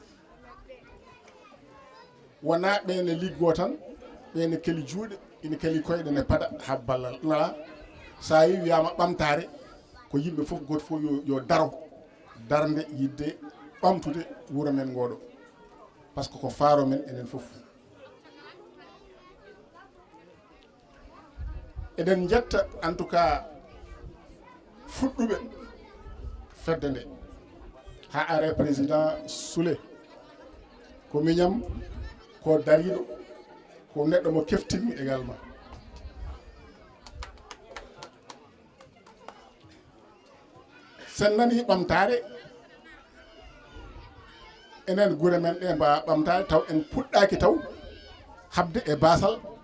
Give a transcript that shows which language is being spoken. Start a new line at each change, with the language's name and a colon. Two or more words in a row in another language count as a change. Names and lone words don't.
Fula: wona ɓene liggo tan ɓene keli juuɗe ina keli koyɗe ne paɗa ha ballal nala sa yi wiyama ɓamtare ko yimɓe fof goto fof yo daro darde yidde ɓamtude wuuro men ngoɗo
French: par ce que
Fula: ko faaro men enen fof. eɗen jetta
French: en tout cas
Fula: fuɗɗuɓe fedde nde ha are président Soule ko miñam ko dariɗo ko neɗɗo mo keftimi également. sen nani ɓamtare enen guure men ɗe mbawa ɓamtare taw en puɗɗaki taw habde e basal.